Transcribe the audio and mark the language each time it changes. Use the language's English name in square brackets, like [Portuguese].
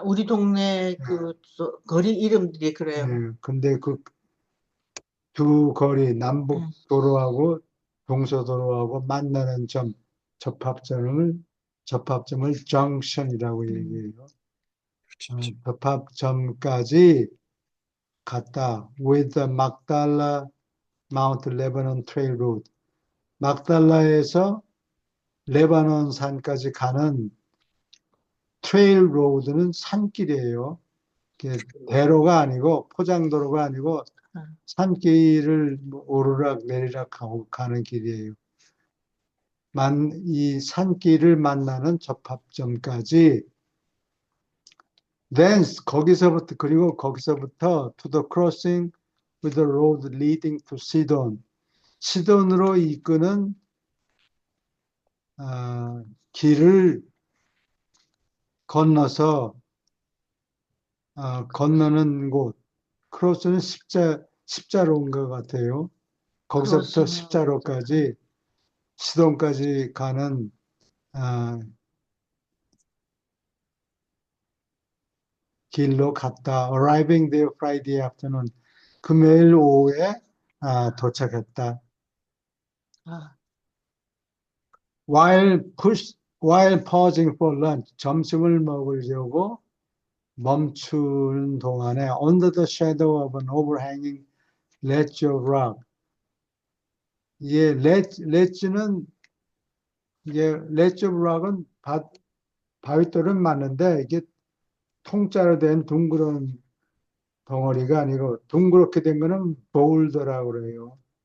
[Korean] 우리 동네 그 거리 이름들이 그래요. 예. 근데 그 두 거리, 남북 도로하고 동서도로하고 만나는 접합점을 정션이라고 얘기해요. 접합점까지 갔다. [English] With the Magdala Mount Lebanon Trail Road. [Korean] 막달라에서 레바논 산까지 가는 트레일 로드는 산길이에요. 대로가 아니고 포장도로가 아니고 산길을 오르락 내리락 하고 가는 길이에요. 이 산길을 만나는 접합점까지 [English] then [Korean] 거기서부터 [English] to the crossing with the road leading to Sidon. [Korean] 시돈으로 이끄는 길을 건너서 건너는 곳. 크로스는 십자로인 것 같아요. 거기서부터 십자로까지 시돈까지 가는 길로 갔다. [English] Arriving there Friday afternoon. [Korean] 금요일 오후에 도착했다. [English] While pausing for lunch, [Korean] 점심을 먹으려고 멈추는 동안에 [English] under the shadow of an overhanging ledge of rock. [Korean] 이게 ledge는 이게 ledge of rock은 바위돌은 맞는데 이게 통짜로 된 둥그런 덩어리가 아니고 둥그렇게 된 거는 boulder라고 그래요.